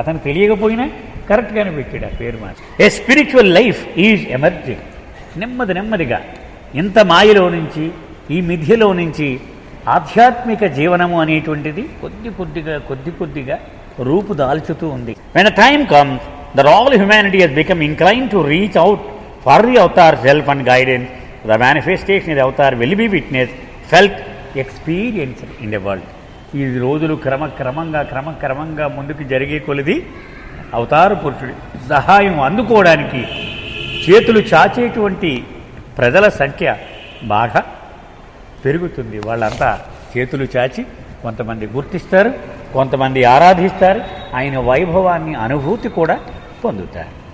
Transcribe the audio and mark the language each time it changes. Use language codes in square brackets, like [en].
[te] అతను తెలియకపోయినా కరెక్ట్గానే పెట్టాడు ఆ పేరు మాట. [en] A spiritual life is emerging. [te] నెమ్మదిగా ఇంత మాయలో నుంచి, ఈ మిథ్యలో నుంచి ఆధ్యాత్మిక జీవనము అనేటువంటిది కొద్ది కొద్దిగా రూపు దాల్చుతూ ఉంది. [en] When a time comes that all humanity has become inclined to reach out for the avatar self and guidance, the manifestation of the avatar will be witnessed, felt, experienced in the world. [te] ఈ రోజులు క్రమక్రమంగా ముందుకు జరిగే కొలది అవతార పురుషుడి సహాయం అందుకోవడానికి చేతులు చాచేటువంటి ప్రజల సంఖ్య బాగా పెరుగుతుంది. వాళ్ళంతా చేతులు చాచి కొంతమంది గుర్తిస్తారు, కొంతమంది ఆరాధిస్తారు, ఆయన వైభవాన్ని అనుభూతి కూడా పొందుతారు.